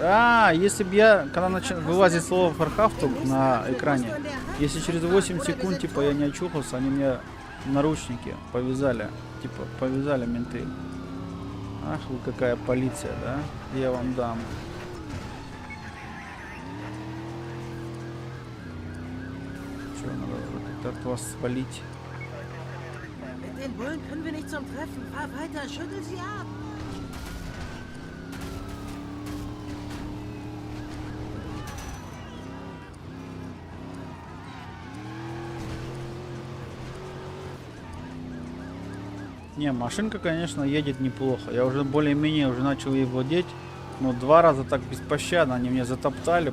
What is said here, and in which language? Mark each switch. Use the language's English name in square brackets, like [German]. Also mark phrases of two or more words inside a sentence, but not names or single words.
[Russian] А, если бы я, когда вылазит слово Фархафту на экране, если через 8 секунд, типа, я не очухался, они мне наручники повязали. Типа, повязали менты. Ах вы какая полиция, да? Я вам дам. Что, надо как-то от вас свалить? [German] Mit den Bullen können wir nicht zum Treffen. Fahr weiter, schüttel sie ab. [Russian] Не, машинка, конечно, едет неплохо. Я уже более-менее уже начал ей владеть. Но 2 раза так беспощадно они меня затоптали.